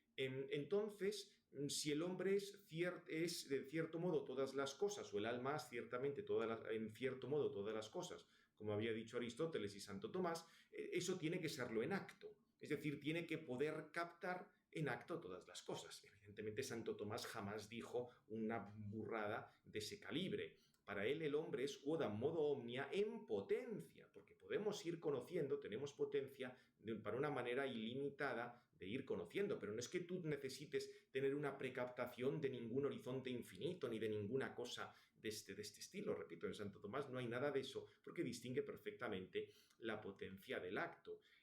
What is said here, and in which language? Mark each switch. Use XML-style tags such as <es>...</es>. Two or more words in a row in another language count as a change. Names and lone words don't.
<es>Entonces, si el hombre es de cierto modo todas las cosas, o el alma es ciertamente en cierto modo todas las cosas, como había dicho Aristóteles y Santo Tomás, eso tiene que serlo en acto. Es decir, tiene que poder captar en acto todas las cosas. Evidentemente, Santo Tomás jamás dijo una burrada de ese calibre. Para él el hombre es</es> <la>quodam modo omnia</la> <es>en potencia, porque podemos ir conociendo, tenemos potencia para una manera ilimitada de ir conociendo, pero no es que tú necesites tener una precaptación de ningún horizonte infinito ni de ninguna cosa de este estilo. Repito, en Santo Tomás no hay nada de eso, porque distingue perfectamente la potencia del acto.</es>